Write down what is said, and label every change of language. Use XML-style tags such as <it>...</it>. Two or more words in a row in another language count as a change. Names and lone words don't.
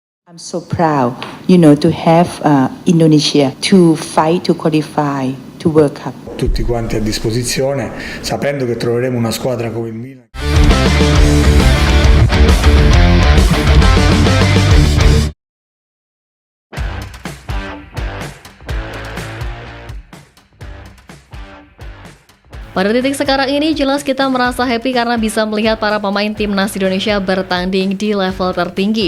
<en>I'm so proud, to have Indonesia to fight to qualify to World Cup.</en> <it>Tutti quanti a disposizione, sapendo che troveremo una squadra come il Milan.</it> <id>Pada titik sekarang ini jelas kita merasa happy karena bisa melihat para pemain timnas Indonesia bertanding di level tertinggi.</id>